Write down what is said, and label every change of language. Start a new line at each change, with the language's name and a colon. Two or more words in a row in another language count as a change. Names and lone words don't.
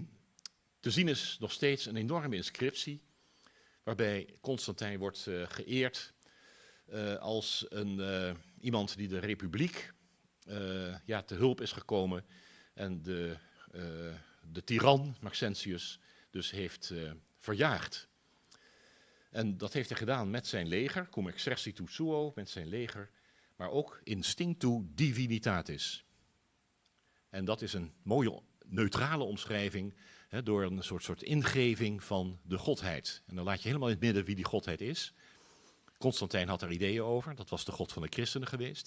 Dutch: En Te zien is nog steeds een enorme inscriptie, waarbij Constantijn wordt geëerd als iemand die de republiek te hulp is gekomen en de tiran Maxentius dus heeft verjaagd. En dat heeft hij gedaan met zijn leger,
Latin: cum exercitu suo,
Dutch: met zijn leger, maar ook
Latin: instinctu divinitatis.
Dutch: En dat is een mooie neutrale omschrijving, door een soort ingeving van de godheid. En dan laat je helemaal in het midden wie die godheid is. Constantijn had er ideeën over, dat was de god van de christenen geweest.